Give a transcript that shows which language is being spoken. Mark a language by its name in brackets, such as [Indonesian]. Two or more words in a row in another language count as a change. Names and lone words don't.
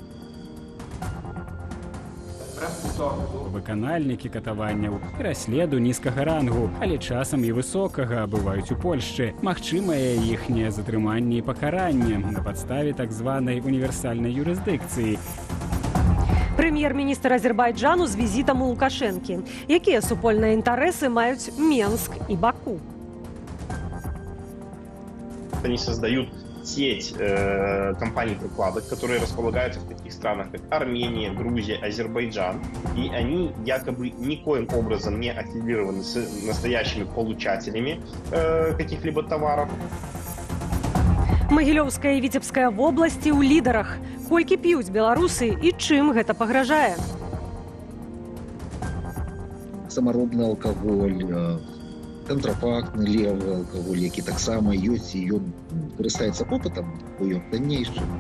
[Belarusian] Выканальнікі катаванняў і расследу нізкага рангу, але часам і высокага бываюць у Польшчы. Магчымае іхняе затрыманне і пакаранне на падставе так званай універсальнай юрысдыкцыі. Прэм'ер-міністр Азербайджану з візітам у Лукашэнкі. Якія супольныя інтарэсы маюць Менск і Баку? [Russian] Они создают сеть компаний-прикладок, которые располагаются в таких странах, как Армения, Грузия, Азербайджан. И они якобы никоим образом не аффилированы с настоящими получателями каких-либо товаров. [Belarusian] Магілёўская і Віцебская вобласці ў лідарах. Колькі п'юць беларусы і чым гэта пагражае? Самаробны алкаголь, контрафактны левы алкаголь, які таксама ёсць і ён карыстаецца попытам, бо ён таннейшы.